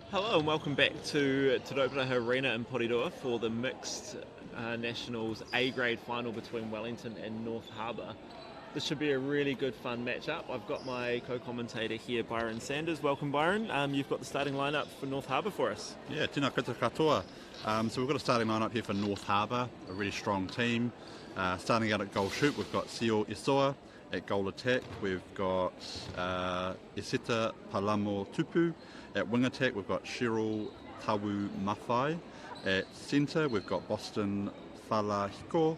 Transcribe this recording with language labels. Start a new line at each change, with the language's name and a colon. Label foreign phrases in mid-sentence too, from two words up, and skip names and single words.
English: Hello and welcome back to Te Rauparaha Arena in Porirua for the Mixed Nationals A-grade final between Wellington and North Harbour. This should be a really good fun matchup. I've got my co-commentator here, Byron Sanders. Welcome, Byron. You've got the starting lineup for North Harbour for us. Yeah,
Māori: tēnā koutou katoa.
English: So we've got a starting lineup here for North Harbour, a really strong team. Starting out at goal shoot, we've got Sio Isoa. At goal attack, we've got Eseta Palamo Tupu. At wing attack, we've got Cheryl Tawu Mawhai. At centre, we've got Boston Falahiko.